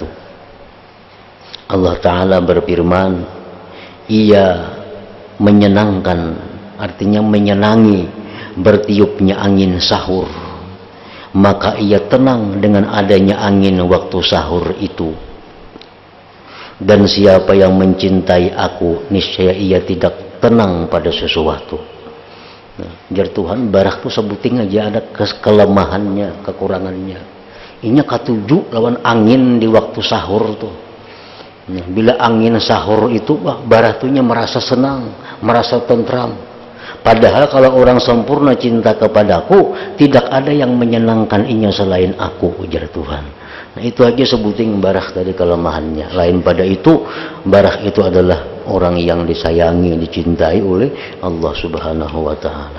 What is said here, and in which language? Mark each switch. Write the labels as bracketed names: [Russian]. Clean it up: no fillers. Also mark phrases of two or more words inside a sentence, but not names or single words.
[Indonesian] Allah Ta'ala berfirman, ia menyenangkan, artinya menyenangi bertiupnya angin sahur, maka ia tenang dengan adanya angin waktu sahur itu. Dan siapa yang mencintai aku, niscaya ia tidak tenang pada sesuatu. Nah, [Banjar] jar Tuhan, Barah tuh sebuting aja ada kelemahannya, kekurangannya. Inya katuju lawan angin di waktu sahur tuh. Nah, bila angin sahur itu, Barah tuhnya merasa senang, merasa tentram. [Indonesian] Padahal kalau orang sempurna cinta kepadaku, tidak ada yang menyenangkan inya selain aku, ujar Tuhan. [Banjar] Nah, itu aja sebuting Barah tadi kelemahannya. Lain pada itu, Barah itu adalah orang yang disayangi, dicintai oleh Allah [Arabic] Subhanahu wa Ta'ala.